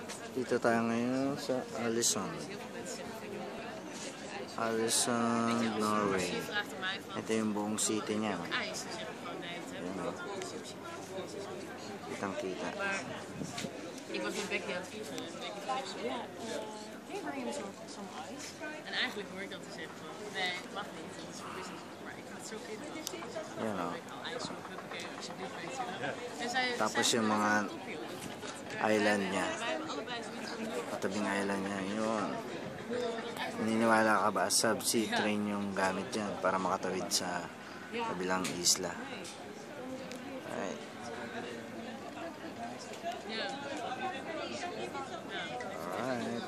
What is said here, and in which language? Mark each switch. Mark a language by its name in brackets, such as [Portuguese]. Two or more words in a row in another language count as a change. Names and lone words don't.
[Filipino] Dito tayo ngayon sa Aalesund, Norway. Ito yung buong city niya. Ayan o. Kitang kita. [Dutch] Ik was nu Becky aan het vliegen en Becky zegt zo, ja, kun je brengen [English] some ice? [Dutch] En eigenlijk hoor ik dan te zeggen van, nee, het mag niet, dat is voor business. Maar ik vind het zo kinderlijk. [Filipino] Yan o. [Dutch] Ik haal ijs op, huppakee, alsjeblieft, weet je wel. En zij [Filipino] Tapos yung mga island niya. Katabing island niya. Yun. Naniniwala ka ba? [English] Subsea train [Filipino] yung gamit dyan para makatawid sa kabilang isla. [English] Alright. Alright.